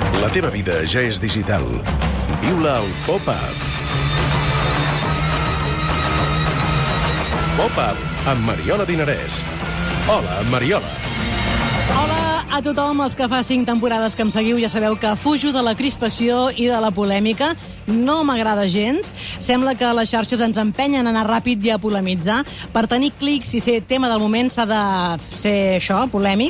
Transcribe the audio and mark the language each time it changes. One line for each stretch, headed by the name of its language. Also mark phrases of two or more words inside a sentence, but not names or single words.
Catalan: teva vida ja és digital. Viu-la al Pop-Up. Pop-Up amb Mariola Dinarès. Hola, Mariola. Hola a tothom, els que fa 5 temporades que em seguiu ja sabeu que fujo de la crispació i de la polèmica. No m'agrada gens. Sembla que les xarxes ens empenyen a anar ràpid i a polemitzar. Per tenir clics i ser tema del moment s'ha de ser això, polèmic.